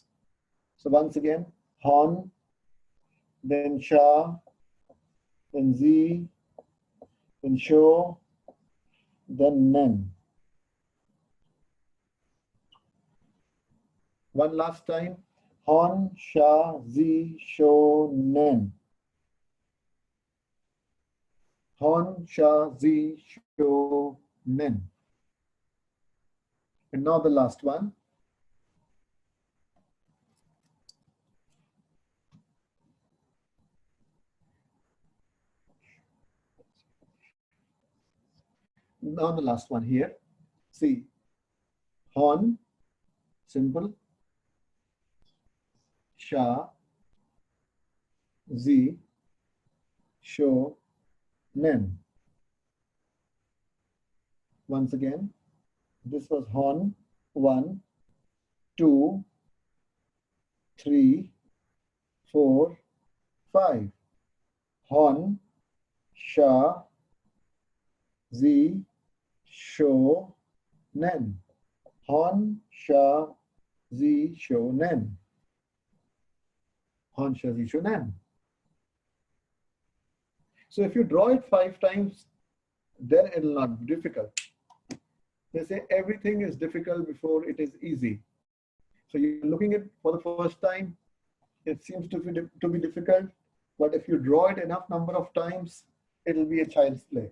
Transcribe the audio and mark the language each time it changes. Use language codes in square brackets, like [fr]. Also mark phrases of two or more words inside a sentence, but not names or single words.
[en] So once again, Hon, then Sha, then Zi, then Sho, then Nen. One last time, Hon, Sha, Zi, Sho, Nen. Hon, Sha, Zi, Sho, Nen. And now the last one. Now the last one here. See, Hon, simple, Sha, Z, Sho, Nen. Once again, this was Hon, 1, 2, 3, 4, 5. Hon, Sha, Z, Sho, Nen. Hon, Sha, Z, Sho, Nen. Hon, Sha, Z, Sho, Nen. So if you draw it 5 times, then it will not be difficult. They say everything is difficult before it is easy. So you're looking at it for the first time, it seems to be difficult, but if you draw it enough number of times, it will be a child's play.